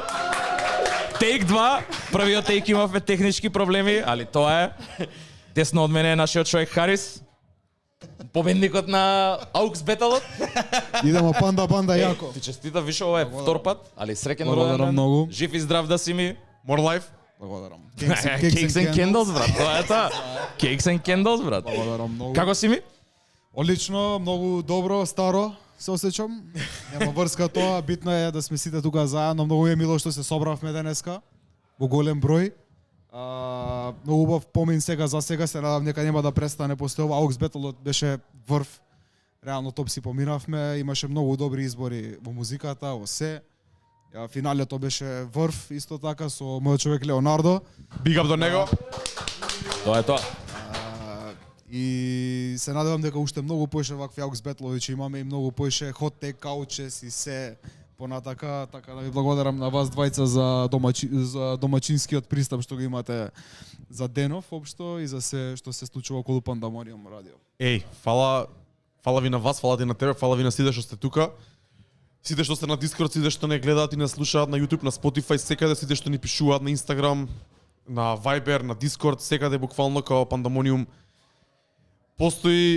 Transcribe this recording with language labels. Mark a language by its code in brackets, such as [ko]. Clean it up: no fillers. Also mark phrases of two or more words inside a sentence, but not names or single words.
[mk] Тейк 2. Првиот тейк имавме технички проблеми, али тоа е. Десно од мене е нашиот човек Харис. Победникот на Аукс Беталот. [sr] Идемо Панда Банда јако. [mk] Ти честитам, више ова е втор пат, али среќен Благодарам роденден. многу. Жив и здрав да си ми. [en] More life. [mk] Благодарам. [en] Cakes and Candles, [mk] брат. Тоа е тоа. [en] Cakes and Candles, [mk] брат. Благодарам многу. Како си ми? Одлично, многу добро, старо се осеќам. Нема врска тоа, битно е да сме сите тука заедно. Многу е мило што се собравме денеска во голем број. Многу убав помин сега за сега, се надам дека нема да престане после ова. Аукс Беталот беше врв. Реално топ си поминавме, имаше многу добри избори во музиката, во се. Финалето беше врв, исто така со мојот човек Леонардо. [en] Big up [mk] до него. Тоа е тоа. И се надевам дека уште многу поише вакви Аукс Бетлови ќе имаме и многу поише [en] hot take couches [mk] и се понатака, така да ви благодарам на вас двајца за домачинскиот пристап што го имате за денов општо и за се што се случува околу Пандамониум радио. Еј, фала ви на вас, фала ти на тебе, фала ви на сите што сте тука. Сите што сте на Discord, сите што не гледаат и не слушаат на YouTube, на Spotify, секаде, сите што ни пишуваат на Instagram, на Viber, на Discord, секаде буквално као Пандамониум постои.